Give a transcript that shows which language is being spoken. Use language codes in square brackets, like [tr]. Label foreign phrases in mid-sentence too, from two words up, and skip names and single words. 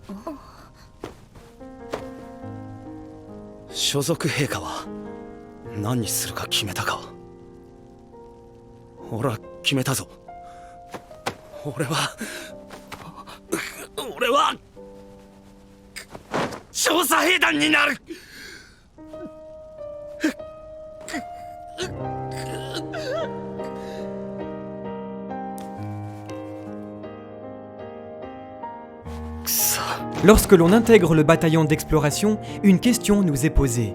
[ja] 所属陛下は何にするか決めたか。俺は決めたぞ。俺は調査兵団になる。 [fr] Lorsque l'on intègre le bataillon d'exploration, une question nous est posée.